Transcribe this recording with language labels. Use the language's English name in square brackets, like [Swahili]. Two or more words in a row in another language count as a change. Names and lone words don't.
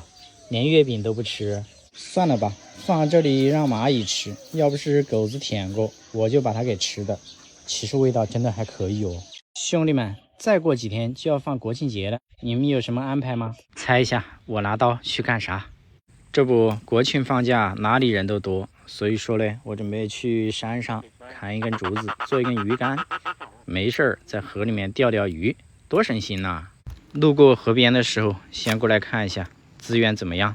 [Chinese] 連月餅都不吃，算了吧，放這裡讓螞蟻吃，要不是狗子舔過，我就把它給吃的。其實味道真的還可以哦。兄弟們，再過幾天就要放國慶節了，你們有什麼安排嗎？猜一下，我拿刀去幹啥？這不，國慶放假哪裡人都多，所以說嘞，我準備去山上砍一根竹子，做一根魚竿，沒事兒在河裡面釣釣魚，多省心吶！路過河邊的時候，先過來看一下資源怎麼樣。